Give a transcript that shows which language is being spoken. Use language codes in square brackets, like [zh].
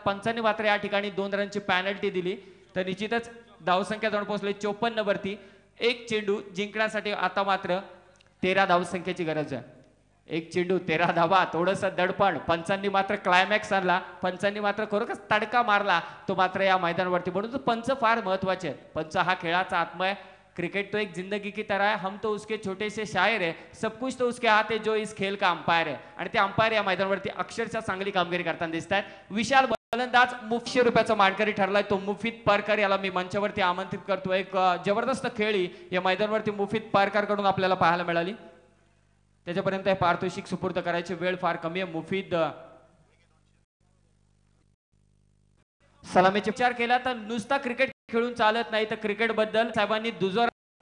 [mr] पंचांनी मात्र या ठिकाणी 2 रनची पॅनल्टी दिली, तर निश्चितच धावसंख्या जाऊन पोहोचली 54 वरती. एक चेंडू जिंकण्यासाठी आता मात्र 13 धावसंख्येची गरज आहे. एक चेंडू 13 धावा. थोडस दडपण. पंचांनी मात्र क्लायमॅक्स आणला. पंचांनी मात्र खरोखरच तडका मारला तो मात्र या मैदानावरती. म्हणून तो पंच फार महत्वाचे आहेत. पंच हा खेळाचा आत्मा आहे. [hi] क्रिकेट तो एक जिंदगी की तरह है. हम तो उसके छोटे से शायर है. सब कुछ तो उसके हाथ है जो इस खेल का अंपायर है. [mr] आणि ते अंपायर या मैदानावरती अक्षरशः चांगली कामगिरी करताना दिसत आहेत. विशाल फलंदाज मुफशी रुपयाचा मानकरी ठरलाय तो मुफीद परकर. याला मी मंचावरती आमंत्रित करतो. एक जबरदस्त खेळी या मैदानावरती मुफीद परकर कडून आपल्याला पाहायला मिळाली. त्याच्यापर्यंत हे पारितोषिक सुपूर्द करायची वेळ फार कमी आहे. मुफीद सलामीचे विचार केला तर नुसता क्रिकेट खेळून चालत नाही, तर क्रिकेट बद्दल साहेबांनी दुजोरा